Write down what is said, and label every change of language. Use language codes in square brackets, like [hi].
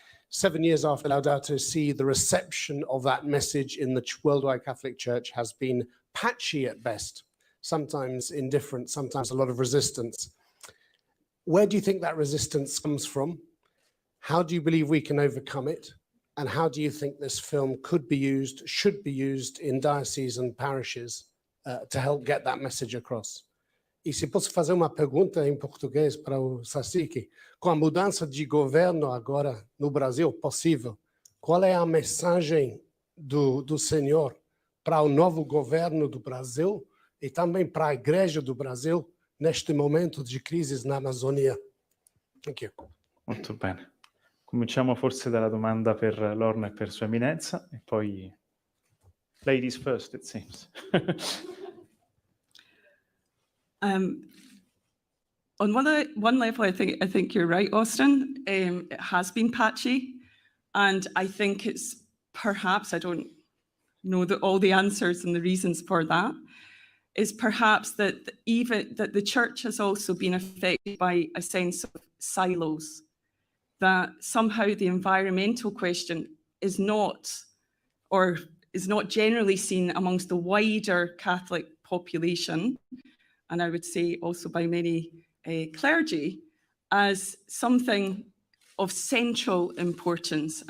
[en] 7 years after Laudato Si, the reception of that message in the worldwide Catholic Church has been patchy at best, sometimes indifferent, sometimes a lot of resistance. Where do you think that resistance comes from? How do you believe we can overcome it? And how do you think this film could be used, should be used in dioceses and parishes to help get that message across? [pt] E se posso fazer uma pergunta em português para o Sassiki, com a mudança de governo agora no Brasil possível, qual é a mensagem do Senhor para o novo governo do Brasil e também para a Igreja do Brasil neste momento de crise na Amazônia? [en] Thank you. [it] Molto bene. Cominciamo forse dalla domanda per Lorna e per Sua Eminenza, e poi [en] ladies first, it seems. On one level, I think you're right, Austin. It has been patchy, and I think it's perhaps, I don't know all the answers and the reasons for that, is perhaps that the church has also been affected by a sense of silos, that somehow the environmental question is not generally seen amongst the wider Catholic population, and I would say also by many clergy, as something of central importance.